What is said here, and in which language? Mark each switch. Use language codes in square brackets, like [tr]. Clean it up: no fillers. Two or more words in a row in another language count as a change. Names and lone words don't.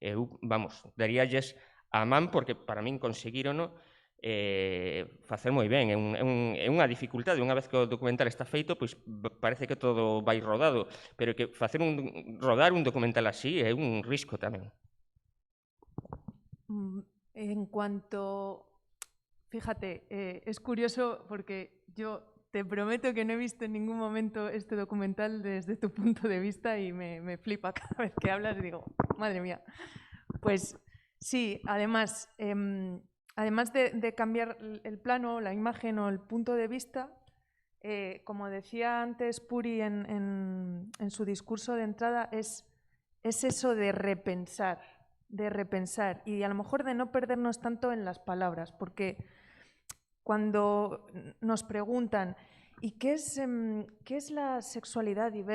[gl] Eu, daríalles a man porque para min conseguírono facer moi ben. É unha dificultade. Unha vez que o documental está feito, pois parece que todo vai rodado, pero que rodar un documental así é un risco tamén. [es] En cuanto... Fíjate, es curioso porque yo te prometo que no he visto en ningún momento este documental desde tu punto de vista y me flipa cada vez que hablas y digo, madre mía. Pues sí, además de cambiar el plano, la imagen o el punto de vista, como decía antes Puri en su discurso de entrada, es eso de repensar y a lo mejor de no perdernos tanto en las palabras, porque cuando nos preguntan ¿y qué es la sexualidad diversa?